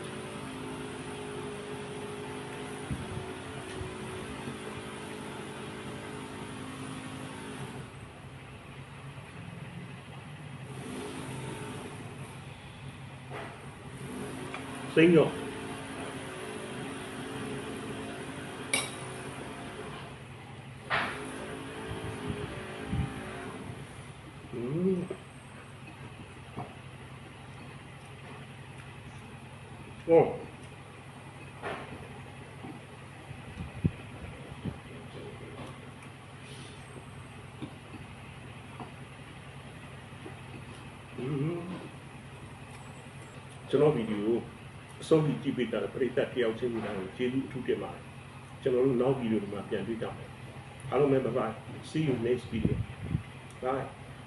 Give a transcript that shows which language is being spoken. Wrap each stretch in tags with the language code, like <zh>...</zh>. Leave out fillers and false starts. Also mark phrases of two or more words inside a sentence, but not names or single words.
<vi>Xinh rồi. Oh.</vi> <my>ကျွန်တော်ဗီဒီယိုအဆုံးထိကြည့်ပေးတာပရိသတ်တယောက်ချင်းများကိုကျေးဇူးအထူးတင်ပါတယ်ကျွန်တော်တို့နောက်ဗီဒီယိုဒီမှာပြန်တွေ့ကြမယ်အားလုံးပဲ</my> <en>bye bye see you next video bye</en>